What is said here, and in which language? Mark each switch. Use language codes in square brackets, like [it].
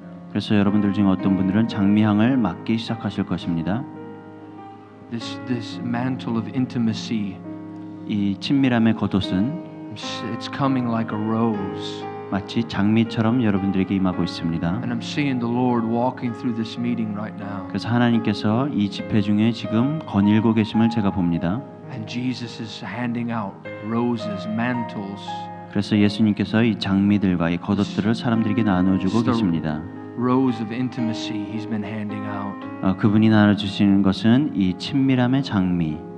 [ko] 그래서 여러분들 중에 어떤 분들은 장미향을 맡기 시작하실 것입니다. [en] This mantle of intimacy, [ko] 이 친밀함의 겉옷은 [en] it's coming like a rose. [ko] 마치 장미처럼 여러분들에게 임하고 있습니다. [en] And I'm seeing the Lord walking through this meeting right now. [ko] 그래서 하나님께서 이 집회 중에 지금 거닐고 계심을 제가 봅니다. [en] And Jesus is handing out roses, mantles, [ko] 그래서 예수님께서 이 장미들과 이 겉옷들을 사람들에게 나눠주고 계십니다. [en] rose of intimacy He's been handing out. [ko] 그분이 나눠주시는 것은 이 친밀함의 장미,